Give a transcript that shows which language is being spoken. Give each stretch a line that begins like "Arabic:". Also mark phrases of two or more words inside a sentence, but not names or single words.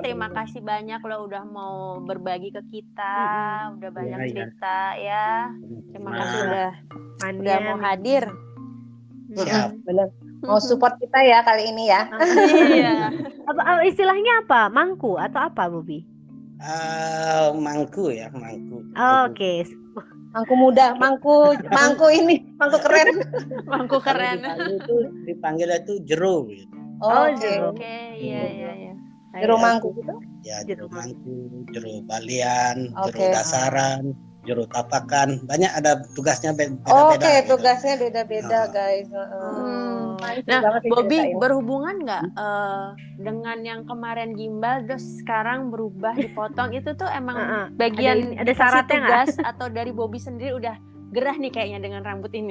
Indonesian: terima kasih banyak lo udah mau berbagi ke kita, udah banyak Iya. cerita ya. Terima kasih Nah, udah mau hadir. Siap. Bener. Mau support kita ya kali ini ya. Iya. Apa istilahnya apa? Mangku atau apa, Bobby? Mangku ya, mangku. Oke. Mangku muda, mangku ini, mangku keren. Mangku keren. Dipanggil itu jero gitu. Oke. Oke, iya. Jero mangku gitu. Ya, jero mangku, jero balian, Oke. jero dasaran, jero tapakan. Banyak ada tugasnya beda-beda. Oke, gitu. tugasnya beda-beda guys. Nah, Bobby berhubungan nggak dengan yang kemarin gimbal terus sekarang berubah dipotong itu tuh emang bagian ada syaratnya tugas atau dari Bobby sendiri udah gerah nih kayaknya dengan rambut ini?